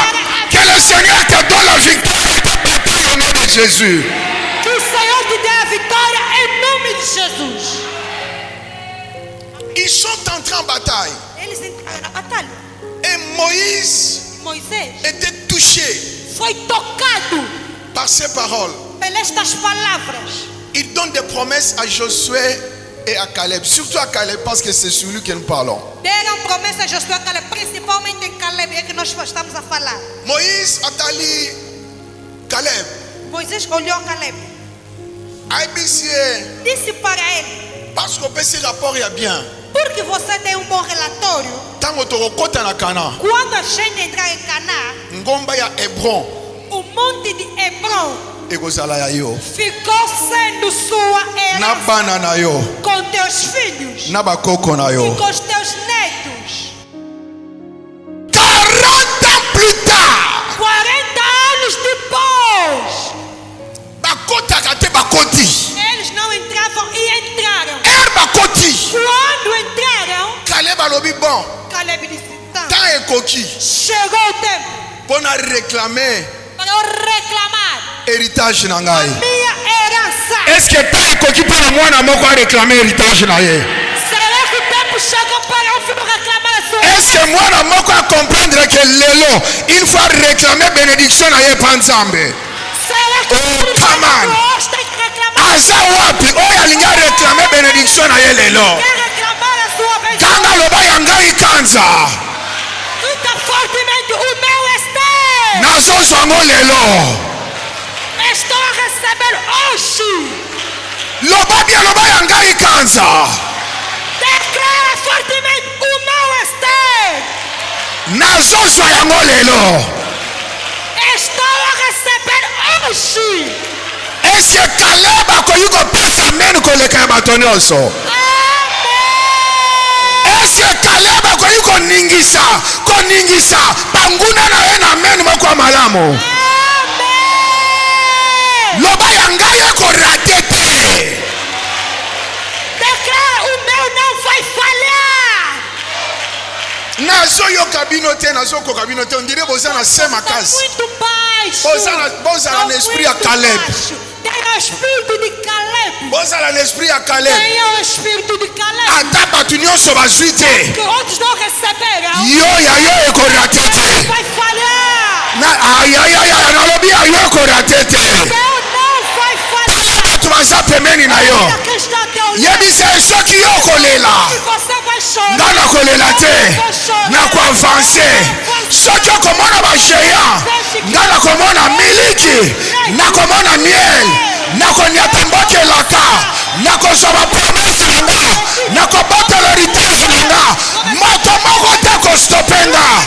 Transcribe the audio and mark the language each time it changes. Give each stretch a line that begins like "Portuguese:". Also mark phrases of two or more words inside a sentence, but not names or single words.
French: Que le Seigneur te donne la victoire au nom de Jésus.
Portuguese: Que o Senhor te dê a vitória em nome de Jesus.
French: Ils sont entrés en bataille.
Portuguese: Eles entraram na batalha.
French: Et Moïse
Portuguese: Moisés
French: était touché.
Portuguese: foi tocado
French: par ces paroles.
Portuguese: pelas palavras.
French: Il donne des promesses à Josué et à Caleb, surtout à Caleb parce que c'est sur lui que nous parlons.
Portuguese: Deram promessa a Josué e Caleb, principalmente em Caleb, é que nós estamos a falar.
French: Moïse a dit Caleb,
Portuguese: Moisés olhou a Caleb, disse para ele:
French: parce qu'on peut se rapport il y a bien.
Portuguese: porque você tem bom relatório,
French: Tant que na Cana,
Portuguese: quando a gente entrar em Caná,
Lingala: ngomba ya Hebron,
Portuguese: o monte de Hebron
Lingala: ekozala ya yo.
Portuguese: ficou sendo sua
Lingala: Na
Portuguese: herança
Lingala: bana na yo,
Portuguese: com teus filhos
Lingala: na bakoko na
Portuguese: e
Lingala: yo.
Portuguese: com os teus netos.
French: 40 ans plus tard,
Portuguese: 40 anos depois,
Lingala: bakotaka te bakoti.
Portuguese: eles não entravam e entraram.
Lingala: Bakoti.
Portuguese: Quando entraram,
Lingala: Caleb alobi bon,
Portuguese: Caleb disse: tá,
Lingala: tant ekoki,
Portuguese: chegou o tempo
French: pour na réclamer
Portuguese: para eu reclamar
Lingala: héritage na
Portuguese: a
Lingala: ngai.
Portuguese: minha herança.
French: Est-ce que tant ekoki pour moi moko a réclamer héritage
Lingala: na ye?
Portuguese: Será que o tempo chegou para eu filho reclamar a sua
French: Est-ce que moi moko a comprendre que lelo il faut réclamer bénédiction
Lingala: na ye panzambe?
Portuguese: Será que Oh, o
English: come on.
Portuguese: hoje tem que reclamar?
Lingala: Aza wapi oyo alinga réclamer bénédiction na ye lelo?
Portuguese: Quer reclamar a sua vez?
Lingala: Kanga loba ya ngai kanza.
Portuguese: Grita fortemente: o meu é
Lingala: Nazozwa ngo lelo.
Portuguese: estou a receber hoje.
Lingala: Loba bia loba ya ngai kanza.
Portuguese: Declara fortemente: o meu é
Lingala: Nazozwa yango lelo.
Portuguese: estou a receber hoje.
French: Est-ce que
Lingala: Caleb akoki kopesa amen koleka ya bato nyonso?
Portuguese: Amém.
French: Est-ce que
Lingala: Caleb akoki koningisa banguna na ye na amen moko ya malamu?
Portuguese: Amém.
Lingala: Loba ya ngai ekorate te.
Portuguese: Declara: o meu não vai falhar.
Lingala: Nazoyoka bino te, nazokoka bino te.
French: On dirait
Lingala: boza na se
Portuguese: Está
Lingala: makasi.
Portuguese: muito baixo.
Lingala: Bozala na esprit ya
Portuguese: Muito
Lingala: Caleb.
Portuguese: baixo. Tem o espírito de Caleb.
Lingala: Bozala na esprit ya Caleb.
Portuguese: Tem o espírito de Caleb.
Lingala: Ata bato nyonso bazwi te.
Portuguese: Que outros não receberam.
Lingala: Yo ya yo ekorate te.
Portuguese: Vai falhar.
Lingala: Ayayaya nalobi ya yo ekorate te.
Portuguese: Meu não vai falhar.
Lingala: Bato baza pembeni na yo.
Portuguese: Quem está a teu lado?
Lingala: Yebisa soki yo kolela.
Portuguese: E você vai chorar.
Lingala: Nga nakolela te, nakoavanse. Soki okomona bageya, nga nakomona miliki, nakomona miel, nakoniata mbote elaka, nakozwa bapromese na nga, nakobotela héritage na nga, moto moko te kostopenga.